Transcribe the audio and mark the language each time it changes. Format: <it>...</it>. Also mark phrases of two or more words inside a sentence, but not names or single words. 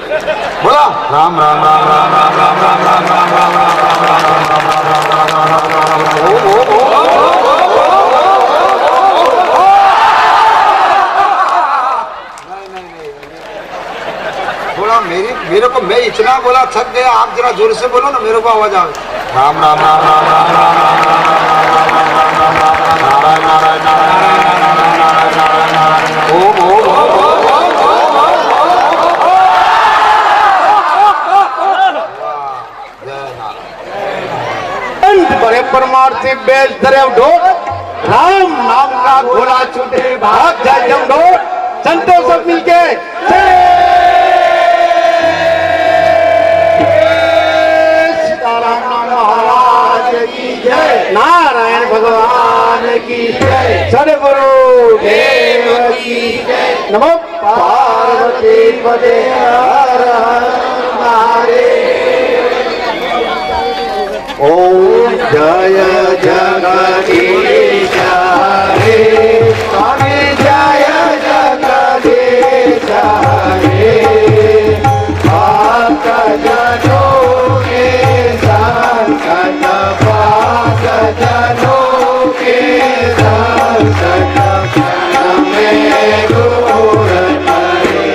<hi>बोला राम राम राम राम राम राम राम राम राम राम बोला मेरे को, मैं इतना बोला थक गया, आप जरा जोर से बोलो ना, मेरे को आवाज आवे। राम राम राम राम राम राम राम राम नारायण नारायण नारायण नारायण ओम ओम बड़े परमार्थी बेच धरे ढोल, राम नाम का घोड़ा छूटे भाग जाए जम ढोल। संतों सब मिलके नारायण भगवान की जय, सद्गुरु देव की जय। नमो पार्वती पते हर हर महादेव। ओम जय जगदीश हरे स्वामी, जय जगदीश हरे। भक्त जनों के संकट भाग जनों के संकट में दूर करे।</hi>